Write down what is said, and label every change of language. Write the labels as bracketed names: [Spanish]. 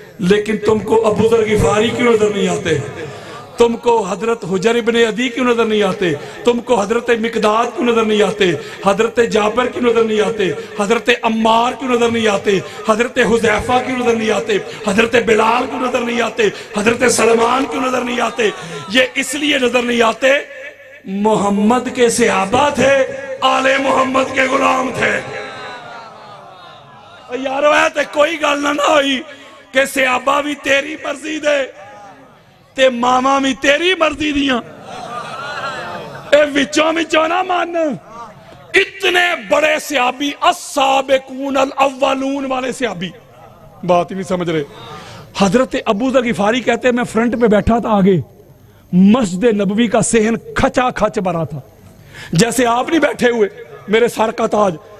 [Urdu] لیکن تم کو ابو ذر غفاری کیوں نظر نہیں آتے؟ تم کو حضرت حجر ابن عدی کیوں نظر نہیں آتے؟ تم کو حضرت مقداد کیوں نظر نہیں آتے؟ حضرت جابر کیوں نظر نہیں آتے؟ حضرت عمار کیوں نظر نہیں آتے؟ حضرت حذیفہ کیوں نظر نہیں آتے؟ حضرت بلال کیوں نظر نہیں آتے؟ حضرت سلمان کیوں نظر نہیں آتے؟ یہ اس لیے نظر نہیں آتے محمد کے صحابہ تھے آل محمد کے غلام تھے. [Punjabi] یارو ہے تے کوئی گل نہ ہوئی کہ صحابہ بھی تیری مرضی دے تے ماما بھی تیری مرضی دیاں اے وچوں نہ مان. [Urdu] اتنے بڑے صحابی السابقون الاولون والے صحابی بات ہی نہیں سمجھ رہے. حضرت ابو ذر غفاری کہتے ہیں میں فرنٹ پہ بیٹھا تھا آگے مسجد نبوی کا صحن کھچا کھچ بھرا تھا جیسے آپ نہیں بیٹھے ہوئے میرے سر کا تاج.